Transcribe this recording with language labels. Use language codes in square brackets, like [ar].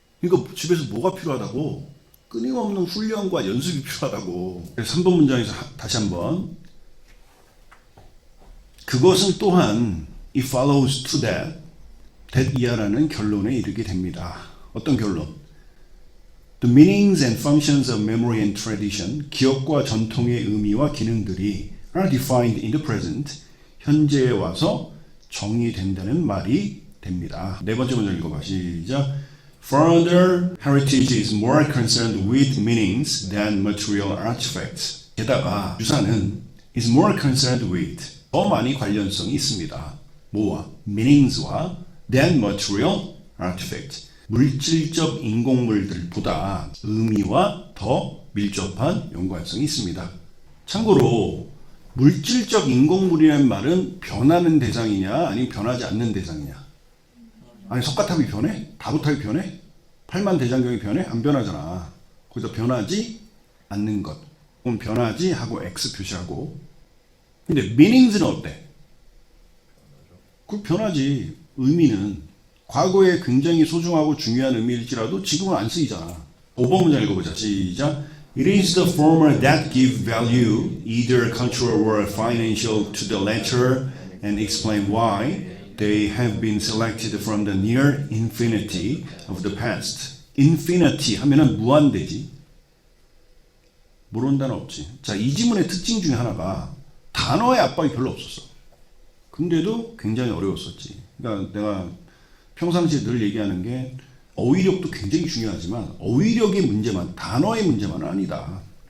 [ko] 이거 집에서 뭐가 필요하다고. 끊임없는 훈련과 연습이 필요하다고. 그래서 3번 문장에서 다시 한번. 그것은 또한 [en] it follows to that [ko] 이하라는 결론에 이르게 됩니다. 어떤 결론? [en] The meanings and functions of memory and tradition, [ko] 기억과 전통의 의미와 기능들이 [en] are defined in the present, [ko] 현재에 와서 정의된다는 말이 됩니다. 네 번째 문장 읽어봐. 시작. [en] Further, heritage is more concerned with meanings than material artifacts. [ko] 게다가 유산은 [en] is more concerned with, [ko] 더 많이 관련성이 있습니다. 뭐와? [en] meanings와 than material artifacts. [ko] 물질적 인공물들보다 의미와 더 밀접한 연관성이 있습니다. 참고로 물질적 인공물이라는 말은 변하는 대상이냐 아니면 변하지 않는 대상이냐. 아니 석가탑이 변해? 다부탑이 변해? 팔만대장경이 변해? 안 변하잖아. 거기서 변하지 않는 것. 그럼 변하지 하고 X 표시하고. 근데 meanings는 어때? 그 변하지. 의미는 과거에 굉장히 소중하고 중요한 의미일지라도 지금은 안 쓰이잖아. 5번 문장 읽어보자. 시작. [en] It is the former that give value, either cultural or financial, to the latter and explain why they have been selected from the near infinity of the past. [ko] infinity 하면은 무한대지. 모르는 단어 없지. 자, 이 지문의 특징 중에 하나가 단어의 압박이 별로 없었어. 근데도 굉장히 어려웠었지. 그러니까 내가 평상시에 늘 얘기하는 게 어휘력도 굉장히 중요하지만 어휘력의 문제만, 단어의 문제만은 아니다.